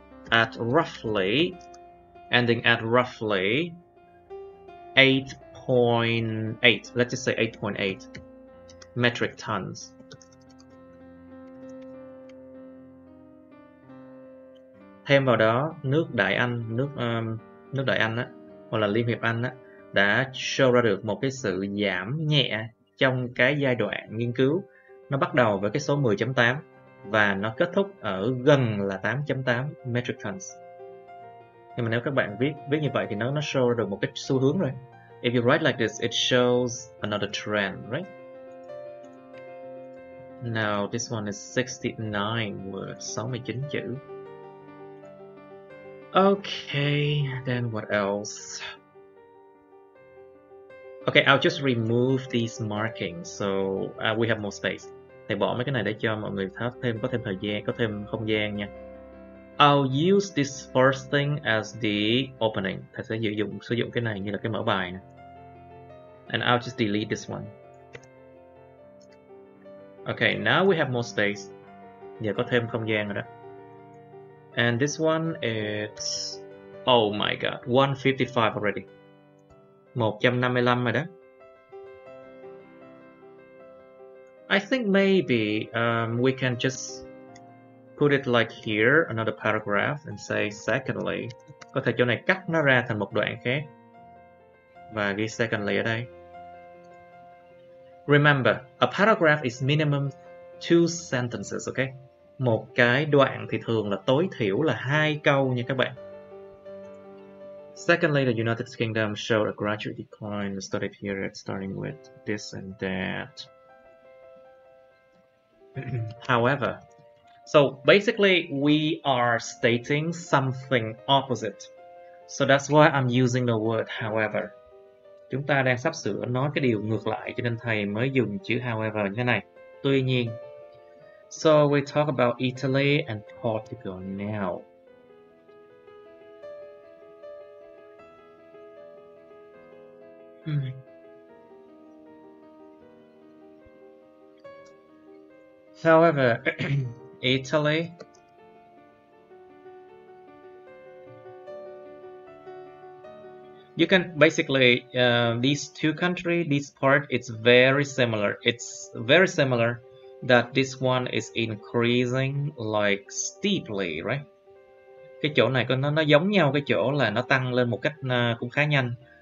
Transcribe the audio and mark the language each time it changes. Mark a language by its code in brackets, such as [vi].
[en] at roughly, ending at roughly 8.8, let's just say 8.8 metric tons. [vi] Thêm vào đó, nước Đại Anh, nước Đại Anh á, hoặc là Liên hiệp Anh á, đã show ra được một cái sự giảm nhẹ trong cái giai đoạn nghiên cứu. Nó bắt đầu với cái số 10.8 và nó kết thúc ở gần là 8.8 metric tons. Nhưng mà nếu các bạn viết như vậy thì nó show ra được một cái xu hướng rồi. [en] If you write like this, it shows another trend, right? Now this one is 69 words, 69 chữ. Okay, then what else? Okay, I'll just remove these markings so we have more space. [vi] Thầy bỏ mấy cái này để cho mọi người có thêm thời gian, có thêm không gian nha. [en] I'll use this first thing as the opening. [vi] Thầy sẽ sử dụng cái này như là cái mở bài nè. [en] And I'll just delete this one. Okay, now we have more space. [vi] Giờ có thêm không gian rồi đó. [en] And this one is, oh my god, 155 already. [vi] 155 rồi đó. [en] I think maybe we can just put it like here, another paragraph, and say secondly. [vi] Có thể chỗ này cắt nó ra thành một đoạn khác và ghi secondly ở đây. [en] Remember, a paragraph is minimum 2 sentences, okay? [vi] Một cái đoạn thì thường là tối thiểu là 2 câu nha các bạn. [en] Secondly, the United Kingdom showed a gradual decline in the study period, starting with this and that. However, so basically we are stating something opposite. So that's why I'm using the word however. [vi] Chúng ta đang sắp sửa nói cái điều ngược lại, cho nên thầy mới dùng chữ however như thế này. Tuy nhiên. [en] So we talk about Italy and Portugal now. However, Italy you can basically these two countries, this part, it's very similar. It's very similar that this one is increasing like steeply, right? [vi] Cái chỗ này nó giống nhau cái chỗ là nó tăng lên một cách cũng khá nhanh.